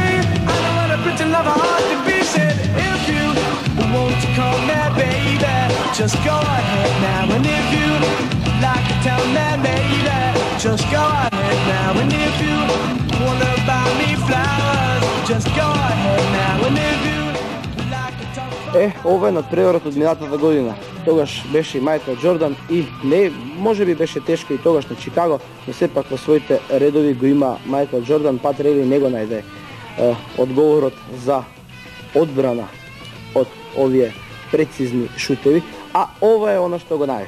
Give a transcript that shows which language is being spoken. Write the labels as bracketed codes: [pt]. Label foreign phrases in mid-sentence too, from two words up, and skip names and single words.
[en] I know what a pretty lover ought to be. Said if you want to call me baby, just go ahead now. And if you like to tell me baby, just go ahead now. And if you wanna buy me flowers, just go ahead now. And if you like to talk... [mk] Ова е надпреварот од минатата година. Тогаш беше и Мајкл Џордан и не, можеби беше тешко и тогаш на Чикаго, но сепак во своите редови го има Мајкл Џордан, Пат Рейли не го најде одговорот за одбрана од овие прецизни шутеви, а ова е она што го најде.